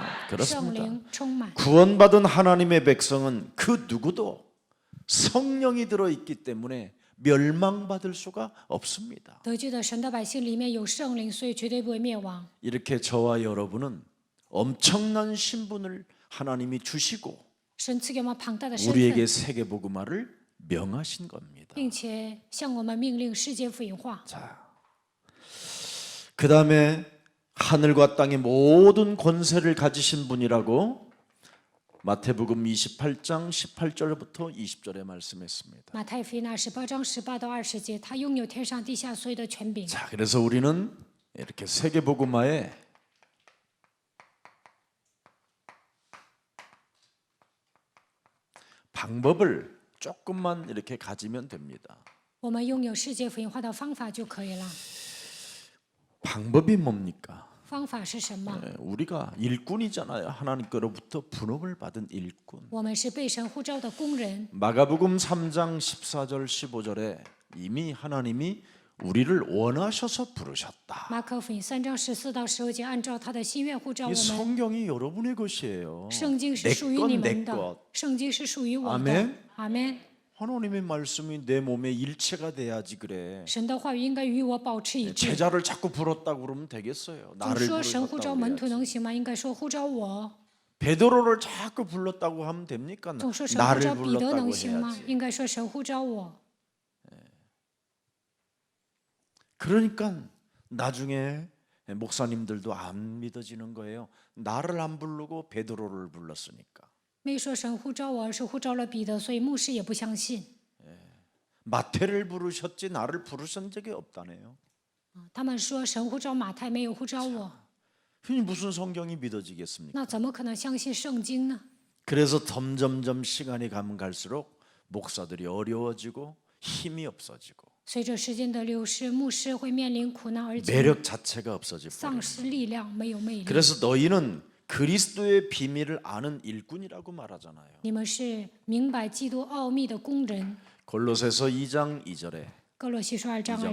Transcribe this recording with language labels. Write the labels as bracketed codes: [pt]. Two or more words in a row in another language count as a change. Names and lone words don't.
[zh] 圣 [ko] 그렇습니다. [zh] 灵充满， [ko] 구원받은 하나님의 백성은 그 누구도 성령이 들어 있기 때문에 멸망받을 수가 없습니다. [zh] 得救的神的百姓里面有圣灵，所以绝对不会灭亡。 [ko] 이렇게 저와 여러분은 엄청난 신분을 하나님이 주시고 [zh] 神赐给我们庞大的身 [ko] 우리에게 [zh] 份， [ko] 세계 복음화를 명하신 겁니다. [zh] 并且向我们命令世界福音化。 [ko] 자, 그다음에 하늘과 땅의 모든 권세를 가지신 분이라고 마태복음 28장 18절부터 20절에 말씀했습니다. [zh] 马太福音28章18到20节，他拥有天上地下所有的权柄。 [ko] 자, 그래서 우리는 이렇게 세계 복음화에 방법을 조금만 이렇게 가지면 됩니다. [zh] 我们拥有世界福音化的方法就可以了。 [ko] 방법이 뭡니까? [zh] 方法是什么？ [ko] 우리가 일꾼이잖아요. 하나님께로부터 분업을 받은 일꾼. [zh] 我们是被神呼召的工人。 [ko] 마가복음 3장 14절 15절에 이미 하나님이 우리를 원하셔서 부르셨다. [zh] 马可福音3章14到15节，按照他的心愿呼召我 [ko] 이 [zh] 们。 [ko] 성경이 여러분의 것이에요. [zh] 圣经是 [ko] 내 [zh] 属于 [ko] 것 [zh] 你 [ko] 내 [zh] 们的 [ko] 것. ， [zh] 圣经是属于我的。 [ko] 아멘 [zh] 阿门。 [ko] 하나님의 말씀이 내 몸에 일체가 돼야지 그래. [zh] 神的话语应该与我保持一致。 [ko] 제자를 자꾸 불렀다고 그러면 되겠어요. [zh] 总 [ko] 나를 [zh] 说神呼召 [ko] 부르셨다고 [zh] 门徒 [ko] 그래야지. [zh] 能行吗？应该说呼召我。 [ko] 베드로를 자꾸 불렀다고 하면 됩니까? [zh] 总说神呼 [ko] 나를 [zh] 召彼得 [ko] 불렀다고 [zh] 能行吗？ [ko] 해야지. [zh] 应该说神呼召我。 [ko] 그러니까 나중에 목사님들도 안 믿어지는 거예요. 나를 안 부르고 베드로를 불렀으니까. [zh] 没说神呼召我，而是呼召了彼得，所以牧师也不相信。 [ko] 마태를 부르셨지 나를 부르신 적이 없다네요. [zh] 他们说神呼召马太，没有呼召我， [ko] 그니 무슨 성경이 믿어지겠습니까? [zh] 那怎么可能相信圣经呢？ [ko] 그래서 점점점 시간이 가면 갈수록 목사들이 어려워지고 힘이 없어지고 [zh] 随着时间的流逝，牧师会面临苦难，而且 [ko] 매력 자체가 없어지고 [zh] 丧失力量，没有魅力。 [ko] 그래서 너희는 그리스도의 비밀을 아는 일꾼이라고 말하잖아요. [zh] 你们是明白基督奥秘的工人。 [ko] 골로새서 2장 2절에 [zh] 哥罗西书2章